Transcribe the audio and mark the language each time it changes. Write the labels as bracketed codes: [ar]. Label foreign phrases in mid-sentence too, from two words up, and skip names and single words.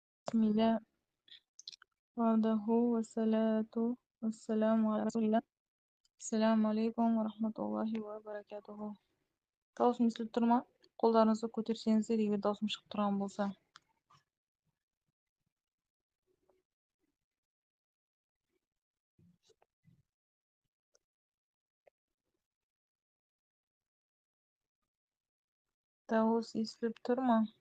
[ar] Bismillah. وحده والصلاة والسلام على رسول الله. السلام عليكم ورحمة الله وبركاته. [kk] Dауысым естіліп тұр ма? Қолдарыңызды көтерсеңіздер, егер дауысым шығып тұрған болса. Дауыс естіліп тұр ма?